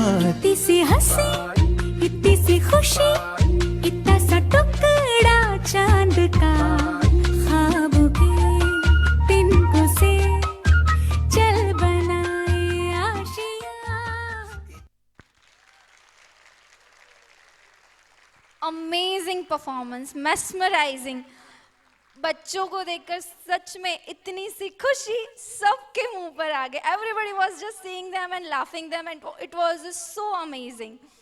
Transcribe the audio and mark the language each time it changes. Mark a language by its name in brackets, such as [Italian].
[Hindi] इतनी सी हंसी इतनी सी खुशी इतना सा टुकड़ा चांद का ख्वाबों के तिनकों से चल बनाए आशिया. [English] Amazing performance, mesmerizing. [Hindi] बच्चों को देखकर सच में इतनी सी खुशी सबके मुंह पर आ गई. [English] Everybody was just seeing them and laughing them, and it was so amazing.